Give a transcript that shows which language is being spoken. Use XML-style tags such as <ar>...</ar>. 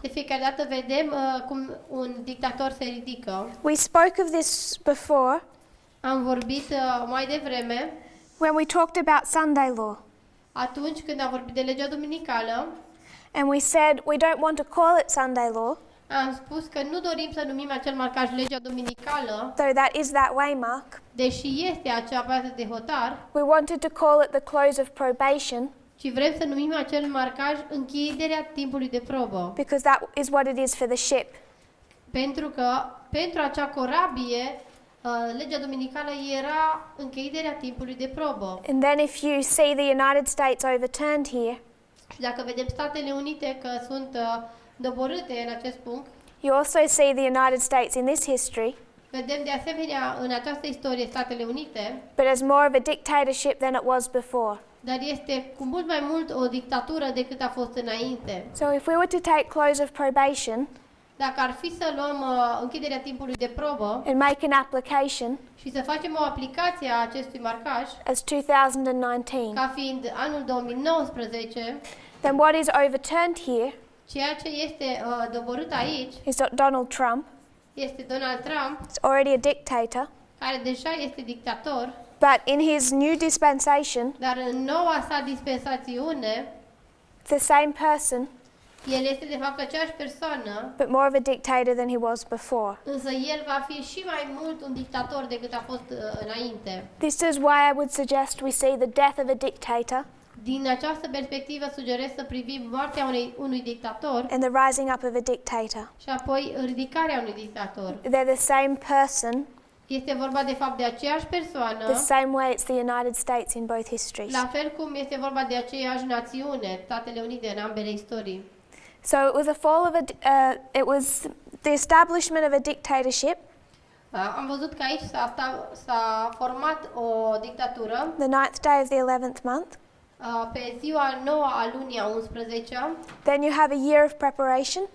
<ro>de fiecare dată vedem cum un dictator se ridică.</ro> <en>We spoke of this before</en> <ro>Am vorbit mai devreme</ro> <en>when we talked about Sunday law.</en> <ro>atunci când am vorbit de legea duminicală.</ro> <en>And we said we don't want to call it Sunday law,</en> <ro>Am spus că nu dorim să numim acel marcaj legea duminicală,</ro> <en>though that is that way, Mark.</en> <ro>deși este acea bază de hotar,</ro> <en>We wanted to call it the close of probation</en> <ro>ci vrem să numim acel marcaj închiderea timpului de probă.</ro> <en>because that is what it is for the ship.</en> <ro>Pentru că pentru acea corabie, legea duminicală era închiderea timpului de probă.</ro> <en>And then if you see the United States overturned here,</en> <ro>Și dacă vedem Statele Unite că sunt doborâte în acest punct,</ro> <en>you also see the United States in this history,</en> <ro>vedem de asemenea în această istorie Statele Unite,</ro> <en>but as more of a dictatorship than it was before.</en> <ro>dar este cu mult mai mult o dictatură decât a fost înainte.</ro> <en>So if we were to take close of probation</en> <ro>Dacă ar fi să luăm închiderea timpului de probă</ro> <en>and make an application</en> <ro>și să facem o aplicație a acestui marcaj,</ro> <en>as 2019,</en> <ro>ca fiind anul 2019,</ro> <en>then what is overturned here</en> <ro>ceea ce este doborât aici</ro> <en>is Donald Trump.</en> <ro>este Donald Trump,</ro> <en>It's already a dictator,</en> <ro>care deja este dictator,</ro> <en>but in his new dispensation,</en> <ro>dar în noua sa dispensațiune,</ro> <en>the same person,</en> <ro>el este de fapt aceeași persoană,</ro> <en>but more of a dictator than he was before.</en> <ro>însă el va fi și mai mult un dictator decât a fost înainte.</ro> <en>This is why I would suggest we see the death of a dictator</en> <ro>Din această perspectivă sugerez să privim moartea unui dictator</ro> <en>and the rising up of a dictator.</en> <ro>și apoi ridicarea unui dictator.</ro> <en>They're the same person,</en> <ro>Este vorba de fapt de aceeași persoană,</ro> <en>the same way it's the United States in both histories.</en> <ro>la fel cum este vorba de aceeași națiune, Statele Unite în ambele istorii.</ro> <en>So it was a fall of it was the establishment of a dictatorship</en> <ro>Am văzut că aici s-a format o dictatură</ro> <en>the 9th day of the 11th month.</en> <ro>pe ziua 9 a lunii a 11-a,</ro> <en>Then you have a year of preparation,</en>